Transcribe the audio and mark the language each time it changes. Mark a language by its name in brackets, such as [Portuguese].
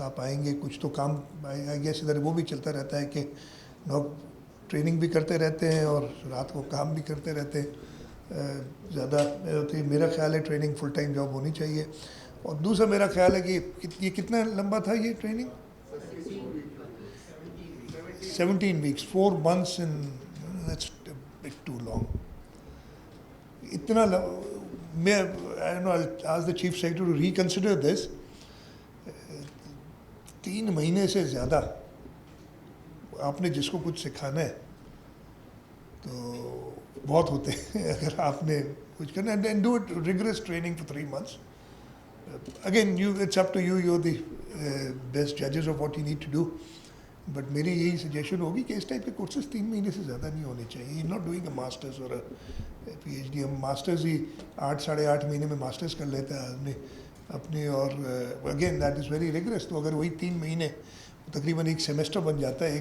[Urdu] آپ آئیں گے, کچھ تو کام آئی گیس ادھر وہ بھی چلتا رہتا ہے کہ لوگ ٹریننگ بھی کرتے رہتے ہیں اور رات کو کام بھی کرتے رہتے ہیں. زیادہ ہوتی ہے, میرا خیال ہے ٹریننگ فل ٹائم جاب ہونی چاہیے. اور دوسرا میرا خیال ہے کہ یہ کتنا لمبا تھا یہ training, [English] 17 weeks, 4 months, and that's a bit too long. [Urdu] اتنا میں [English] I don't know, I'll ask the chief secretary to reconsider this. [Urdu] 3 مہینے سے زیادہ آپ نے جس کو کچھ سکھانا ہے تو بہت ہوتے ہیں. اگر آپ نے کچھ کرنا ہے, [English] and do it rigorous training for 3 months. Again, it's up to you, you're the best judges of what you need to do. [Urdu] But میری یہی سجیشن ہوگی کہ اس ٹائپ کے کورسز 3 مہینے سے زیادہ نہیں ہونے چاہیے. [English] You not doing a masters اور P H D. [Urdu] ہم ماسٹرز ہی 8-8.5 مہینے میں ماسٹرز کر لیتا ہے آدمی اپنے, اور [English] Again that is very regress. [Urdu] تو اگر وہی 3 مہینے تقریباً ایک سیمسٹر بن جاتا ہے.